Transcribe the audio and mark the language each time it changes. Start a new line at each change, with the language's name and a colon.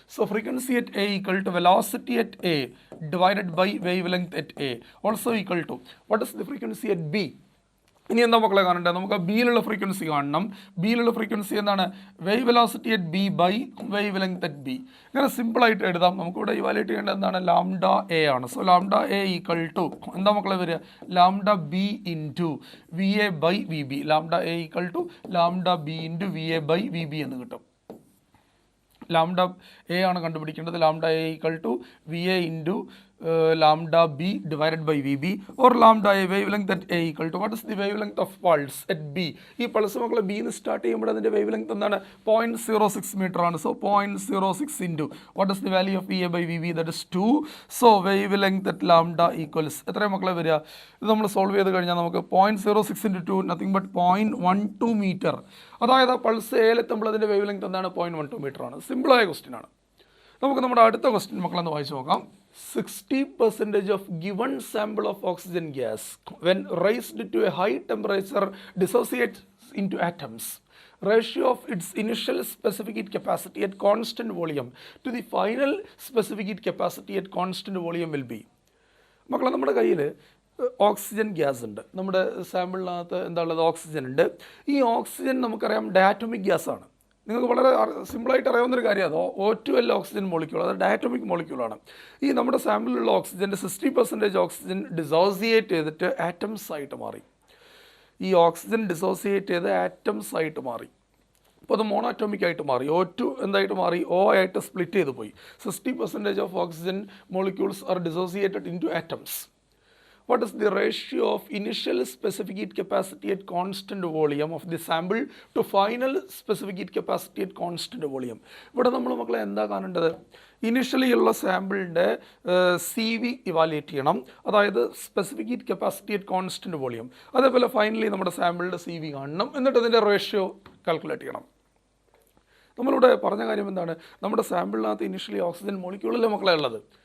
English: So frequency at A equal to velocity at A divided by wave length at A also equal to what is the frequency at B?
Malayalam: ഇനി എന്താ മക്കളെ കാണേണ്ടത്? നമുക്ക് ബിയിലുള്ള frequency കാണണം. ബിയിലുള്ള frequency എന്താണ്?
English: Wave velocity at B by wave length at B.
Malayalam: ഇങ്ങനെ സിമ്പിളായിട്ട് എഴുതാം. നമുക്കിവിടെ ഇവാലുവേറ്റ് ചെയ്യേണ്ടത് എന്താണ്? λ ആണ്. സോ λ ഈക്വൽ ടു എന്താ മക്കളെ വരിക?
English: λb into VA/VB.
Malayalam: λ equal to λb into VA/VB എന്ന് കിട്ടും. ലാംഡ എ ആണ് കണ്ടുപിടിക്കേണ്ടത്.
English: Lambda A equal to V A into lambda B divided by V B or lambda A wave length at A equal to what is the wave length of pulse at B.
Malayalam: ഈ pulse മക്കളെ bin start ചെയ്യുമ്പോൾ അതിൻ്റെ wave length എന്താണ്? 0.06 metre ആണ്.
English: So 0.06 into what is the value of V A by V B, that is 2.
Malayalam: So wave length at lambda equals എത്രയും മക്കളെ വരിക? ഇത് നമ്മൾ സോൾവ് ചെയ്ത് കഴിഞ്ഞാൽ നമുക്ക് 0.06 ഇൻറ്റു 2 നത്തിങ് ബട്ട് 0.12 മീറ്റർ. അതായത് ആ പൾസ് എയിലെത്തുമ്പോൾ അതിൻ്റെ വേവ് ലെങ്ത് എന്താണ്? 0.12 മീറ്റർ ആണ്. സിമ്പിളായ ക്വസ്റ്റ്യൻ ആണ്. നമുക്ക് നമ്മുടെ അടുത്ത ക്വസ്റ്റ്യൻ മക്കളെന്ന് വായിച്ചു നോക്കാം.
English: 60% of given sample of oxygen gas when raised to a high temperature dissociates into atoms. Ratio of its initial specific heat capacity at constant volume to the final specific heat capacity at constant volume will be.
Malayalam: മക്കളെ നമ്മുടെ കയ്യിൽ oxygen gas ഉണ്ട്. നമ്മുടെ സാമ്പിളിനകത്ത് എന്താ ഉള്ളത്? Oxygen ഉണ്ട്. ഈ oxygen നമുക്കറിയാം ഡയാറ്റോമിക് ഗ്യാസ് ആണ്. നിങ്ങൾക്ക് വളരെ സിമ്പിളായിട്ട് അറിയാവുന്നൊരു കാര്യമാണ്. O2 അല്ല ഓക്സിജൻ മോളിക്യൂൾ, അത് ഡയാറ്റോമിക് മോളിക്യൂളാണ്. ഈ നമ്മുടെ സാമ്പിളിലുള്ള ഓക്സിജൻ്റെ 60% ഓക്സിജൻ ഡിസോസിയേറ്റ് ചെയ്തിട്ട് ആറ്റംസ് ആയിട്ട് മാറി. ഈ ഓക്സിജൻ ഡിസോസിയേറ്റ് ചെയ്ത് ആറ്റംസ് ആയിട്ട് മാറി. അപ്പോൾ അത് മോണോറ്റോമിക് ആയിട്ട് മാറി. O2 എന്തായിട്ട് മാറി? O ആയിട്ട് സ്പ്ലിറ്റ് ചെയ്ത് പോയി.
English: 60% of oxygen molecules are dissociated into atoms. What is the ratio of initial specific heat capacity at constant volume of the sample to final specific heat capacity at constant volume?
Malayalam: ഇവിടെ നമ്മൾ മക്കളെ എന്താ കാണേണ്ടത്? Initially ഉള്ള സാമ്പിളിൻ്റെ CV evaluate ചെയ്യണം, അതായത് specific heat capacity at constant volume. അതേപോലെ finally നമ്മുടെ സാമ്പിളിൻ്റെ CV കാണണം, എന്നിട്ട് അതിൻ്റെ റേഷ്യോ കാൽക്കുലേറ്റ് ചെയ്യണം. നമ്മളിവിടെ പറഞ്ഞ കാര്യം എന്താണ്? നമ്മുടെ സാമ്പിളിനകത്ത് ഇനിഷ്യലി ഓക്സിജൻ മോളിക്യൂളല്ലേ മക്കളെ ഉള്ളത്.